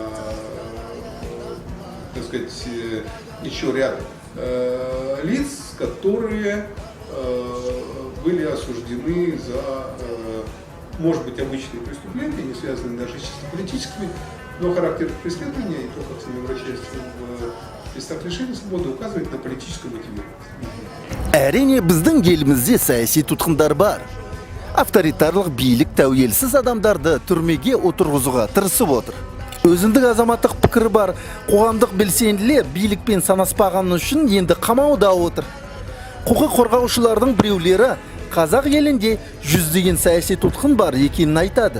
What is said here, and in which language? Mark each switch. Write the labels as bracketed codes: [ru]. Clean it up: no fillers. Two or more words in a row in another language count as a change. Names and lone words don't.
[ru] так сказать, еще ряд лиц, которые были осуждены за, может быть, обычные преступления, не связанные даже с чисто политическими, но характер преследования и то, как с ними обращаются в местах лишения свободы, указывает на политическую мотивацию. [kk] Әрине біздің елімізде саяси тұтқындар бар. Авторитарлық билік тәуелсіз адамдарды түрмеге отырғызуға тырысып отыр. Өзіндік азаматтық пікірі бар қоғамдық белсенділер билікпен санаспағаны үшін енді қамауда отыр. Құқық қорғаушылардың біреулері қазақ елінде жүздеген саяси тұтқын бар екенін айтады.